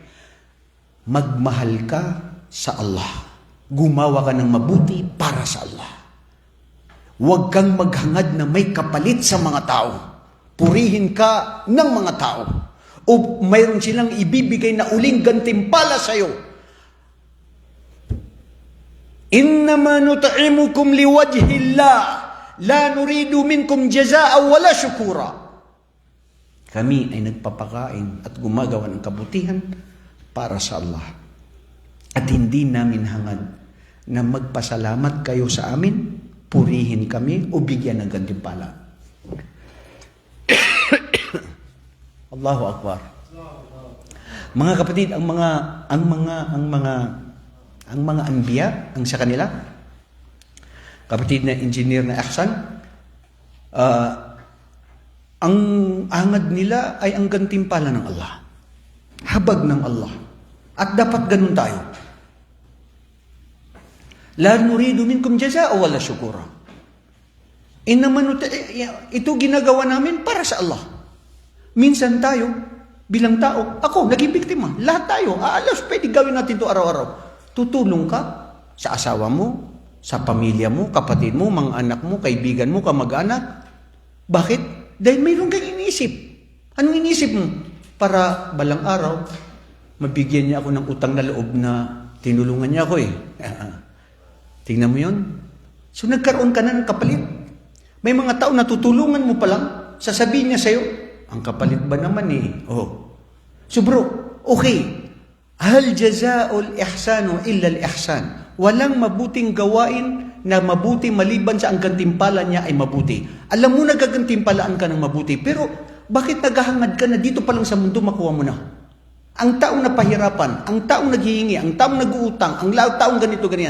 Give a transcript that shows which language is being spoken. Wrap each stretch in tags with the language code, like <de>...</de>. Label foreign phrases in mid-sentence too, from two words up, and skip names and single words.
<tl>Magmahal ka sa Allah. Gumawa ka ng mabuti para sa Allah. Huwag kang maghangad na may kapalit sa mga tao. purihin ka ng mga tao. O mayroon silang ibibigay na uling gantimpala sa iyo.</tl> <ar>إنما نطعمكم لوجه الله لا نريد منكم جزاء ولا شكورا.</ar> <tl>Kami ay nagpapakain at gumagawa ng kabutihan para sa Allah. At hindi namin hangad na magpasalamat kayo sa amin, purihin kami o bigyan ng gantimpala.</tl> <ar>الله أكبر.</ar> <tl>Mga kapatid, ang mga anbiya, ang sa kanila, kapatid na engineer na Ihsan, ang angad nila ay ang gantimpala ng Allah. Habag ng Allah. At dapat ganun tayo.</tl> <ar>لا نريد منكم جزاء ولا شكورا.</ar> <tl>Ito ginagawa namin para sa Allah. Minsan tayo, bilang tao, ako, naging biktima. Lahat tayo, alas, pwede gawin natin ito araw-araw. Tutulong ka sa asawa mo, sa pamilya mo, kapatid mo, mga anak mo, kaibigan mo, kamag-anak. Bakit? Dahil mayroon kang iniisip. Anong iniisip mo? Para balang araw, mabigyan niya ako ng utang na loob na tinulungan niya ako eh. Tingnan mo yun. So nagkaroon ka na ng kapalit. May mga tao na tutulungan mo pa lang, sasabihin niya sa'yo, ang kapalit ba naman eh? Oh. So bro, okay.</tl> <ar>هل جزاء الإحسان إلا الإحسان.</ar> <tl>Walang mabuting gawain na mabuti maliban sa ang gantimpala niya ay mabuti. Alam mo na gagantimpalaan ka ng mabuti, pero bakit naghahangad ka na dito pa lang sa mundo makuha mo na? Ang taong napahirapan, ang taong naghihingi, ang taong nag-uutang, ang taong ganito, ganyan.</tl>